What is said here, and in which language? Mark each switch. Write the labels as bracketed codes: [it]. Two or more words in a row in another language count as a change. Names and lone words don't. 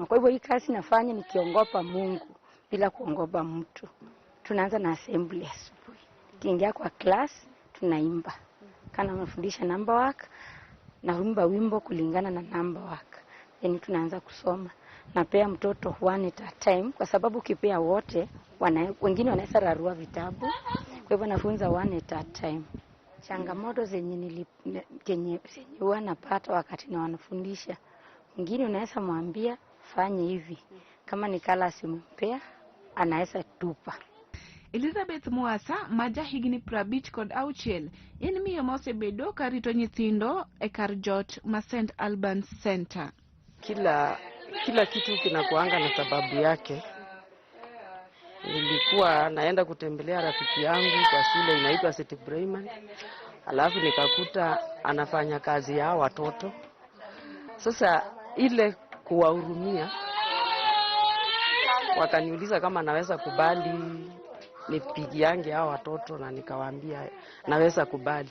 [sw] Kwa hivyo hii kazi nafanya nikiongopa Mungu bila kuongopa mtu. Tunaanza na assembly asubuhi. Kiingia kwa class tunaimba. Kana mafundisha [en] number work [sw] na wimbo kulingana na [en] number work. [sw] Yaani tunaanza kusoma. Napea mtoto [en] 1 at a time [sw] kwa sababu ukipea wote wengine wanaweza rarua vitabu. Kwa hivyo nafunza [en] 1 at a time. [sw] Changamoto zenye huwa napata wakati na wanafundisha. Mwingine unaweza mwambia fanye hivi. Kama ni kala asimpea anaweza tupa. [luo] Elizabeth Mwasa maja higni prabich kod auchiel en miyo mosebedo karito nyithindo e kar jot ma ST.ALBANS Center. [sw] Kila kitu kinakuanga na sababu yake. Nilikuwa naenda kutembelea rafiki yangu kwa shule inaitwa ST.ALBANS. Alafu nikakuta anafanya kazi ya watoto. Sasa ile kuwahurumia, wakaniuliza kama naweza kubali nipigiange hao watoto, na nikawaambia naweza kubali